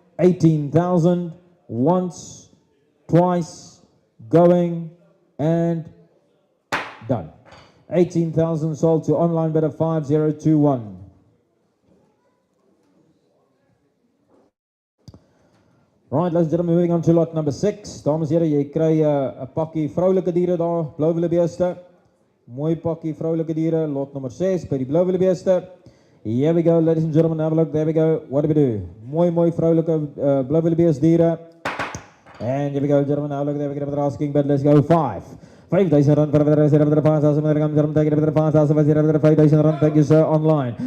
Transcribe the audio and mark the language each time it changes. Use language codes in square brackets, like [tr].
[en] 18,000. Once. Twice. Going. And done. 18,000 sold to online bidder 5021. Right, ladies and gentlemen, moving on to lot number 6. [af] Dames en heren, jy kry 'n pakkie vroulike diere daar, blou wildebeeste. Mooi pakkie vroulike diere, lot nummer 6 by die blou wildebeeste. [en] Here we go, ladies and gentlemen, have a look, there we go. What do we do? [af] Mooi vroulike blou wildebeeste diere. [en] And here we go, gentlemen, have a look, there we go, we're asking, but let's go 5. 5,000 rand for the 5,000, take it to 5,000, 5,000 rand, thank you, sir, online.